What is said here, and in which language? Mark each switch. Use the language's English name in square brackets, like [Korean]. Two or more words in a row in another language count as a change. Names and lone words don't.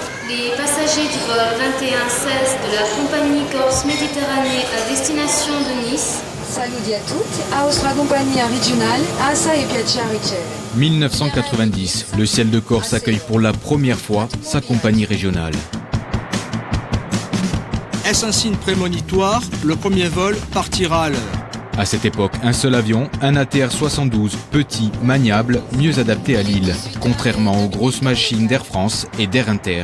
[French] Les passagers du vol 2116 de la compagnie Corse Méditerranée à destination de Nice. [Corsican] Saluti a tutti, a vostra compagnia regionale, assai piacere ricevere. [French] 1990, le ciel de Corse accueille pour la première fois sa compagnie régionale. Est-ce un signe prémonitoire? Le premier vol partira à l'heure. À cette époque, un seul avion, un ATR-72, petit, maniable, mieux adapté à l'île, contrairement aux grosses machines d'Air France et d'Air Inter.